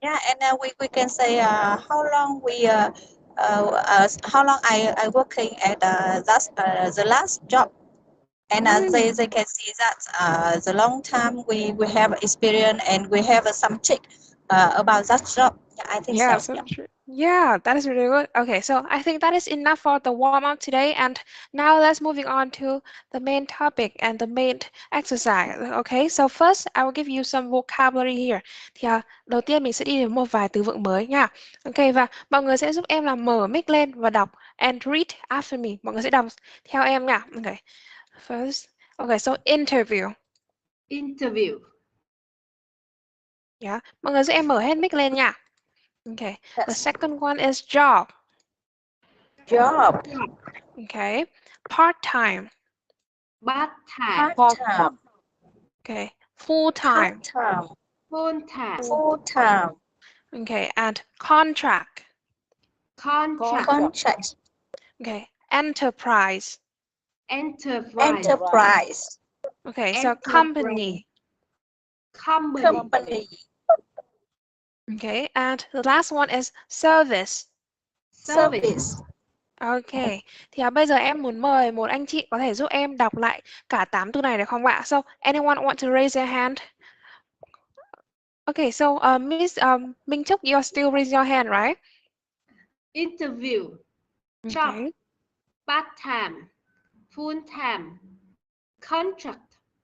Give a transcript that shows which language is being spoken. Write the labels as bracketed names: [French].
[English] Yeah, and we can say how long I working at the last job, and they can see that the long time we have experience and we have some check about that job. Yeah, I think Yeah, so. so true. Yeah, that is really good. Okay, so I think that is enough for the warm-up today. And now let's moving on to the main topic and the main exercise. Okay, so first I will give you some vocabulary here. [Vietnamese] Thì đầu tiên mình sẽ đi đến một vài từ vựng mới nha. Okay, và mọi người sẽ giúp em là mở mic lên và đọc [English] and read after me. [Vietnamese] Mọi người sẽ đọc theo em nha. [English] Okay, first. Okay, so interview. Interview. [Vietnamese] Yeah, mọi người giúp em mở hết mic lên nha. [English] Okay, the Yes. second one is job. Job. Okay, part-time. Part-time. Part-time. Okay, full-time. Part-time. Full-time. Full-time. Okay, and contract. Contract. Contract. Okay, enterprise. Enterprise. Enterprise. Okay, so company. Company. Okay, and the last one is service. Service. [Vietnamese] Okay, thì bây giờ em muốn mời một anh chị có thể giúp em đọc lại cả 8 từ này được không ạ? [English] So, anyone want to raise their hand? Okay, so Miss Minh Trúc, you are still raising your hand, right? Interview. Okay. Job. Part-time. Full-time. Contract.